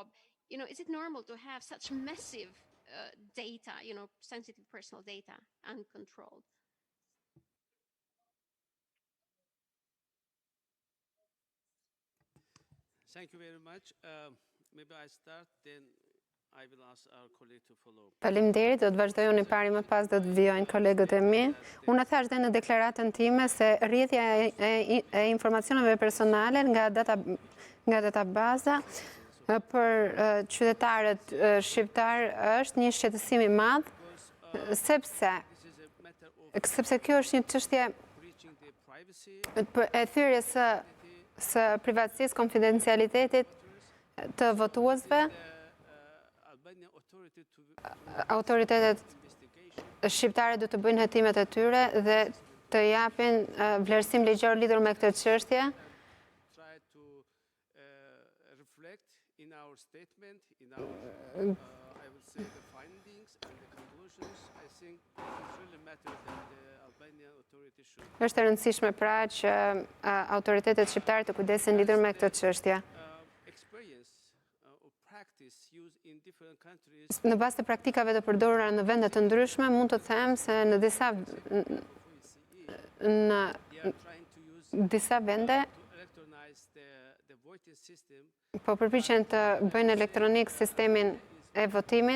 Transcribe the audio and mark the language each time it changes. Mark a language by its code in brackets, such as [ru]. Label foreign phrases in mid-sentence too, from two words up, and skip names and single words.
[en] Is it normal to have such massive data, sensitive personal data, uncontrolled? Thank you very much. Maybe I start, then I will ask our colleague to follow. [sq] Faleminderit, do të vazhdoj unë i pari, më pas do të vijojnë kolegët e mi. Unë thash dhe në deklaratën time se rrjedhja e informacioneve personale nga databaza për qytetarët shqiptar është një shqetësim i madh, sepse kjo është një çështje e thyrjes së privatësisë, konfidencialitetit të votuesve. Autoritetet shqiptare do të bëjnë hetimet e tyre dhe të japin vlerësim ligjor lidhur me këtë çështje. [en] In our statement, in our, I would say, the findings and the conclusions, I think it really matters that the Albanian authorities should. [sq] Është e rëndësishme pra që autoritetet shqiptare të kujdesen lidhur me këtë çështje. [en] Experience or practice used in different countries. [sq] Në bazë të praktikave të përdorura në vende të ndryshme, mund të them se në disa vende po përpiqen të bëjnë elektronik sistemin e votimit.